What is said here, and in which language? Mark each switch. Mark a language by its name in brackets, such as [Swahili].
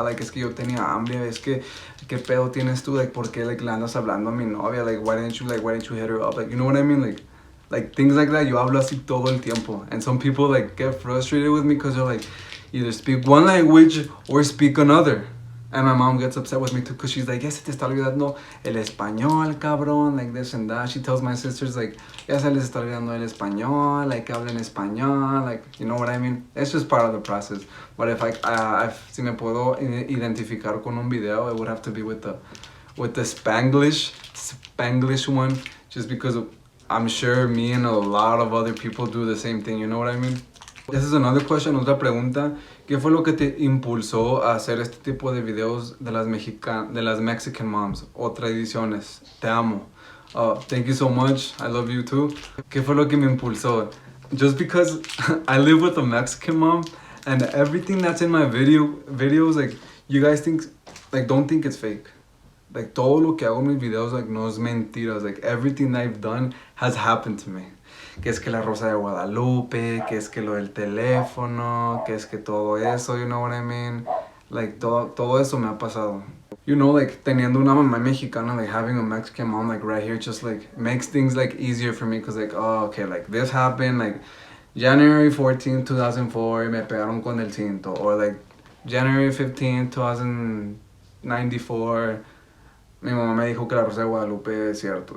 [Spanish] Like, es que yo tenía hambre, es que, ¿qué pedo tienes tú? Like, ¿por qué, like, le andas hablando a mi novia? [English] Like, why didn't you hit her up? Like, you know what I mean? Like things like that, [Spanish] yo hablo así todo el tiempo. [English] And some people, like, get frustrated with me because they're like, either speak one language or speak another. And my mom gets upset with me too, because she's like, [Spanish] ya se te está olvidando el español, cabrón, [English] like this and that. She tells my sisters, like, [Spanish] ya se les está olvidando el español, [English] like, [Spanish] hablen español, [English] like, you know what I mean? It's just part of the process. But if [Spanish] si me puedo identificar con un video, [English] it would have to be with the Spanglish one, just because I'm sure me and a lot of other people do the same thing, you know what I mean? [Spanish] Esa es [English] another question, [Spanish] otra pregunta. ¿Qué fue lo que te impulsó a hacer este tipo de videos de las Mexican moms o tradiciones? Te amo. [English] Thank you so much. I love you too. [Spanish] ¿Qué fue lo que me impulsó? [English] Just because I live with a Mexican mom, and everything that's in my videos, like, you guys don't think it's fake. [Spanish] Like, todo lo que hago en mis videos, like, no es mentiras. [English] Like, everything I've done has happened to me. [Spanish] Que es que la Rosa de Guadalupe, que es que lo del teléfono, que es que todo eso, you know what I mean? Like, todo eso me ha pasado. [English] You know, like, [Spanish] teniendo una mamá mexicana, [English] like, having a Mexican mom, like, right here, just, like, makes things, like, easier for me. Because, like, oh, okay, like, this happened, like, January 14th, 2004, [Spanish] me pegaron con el cinto. [English] Or, like, January 15th, 2094, [Spanish] mi mamá me dijo que la Rosa de Guadalupe es cierto.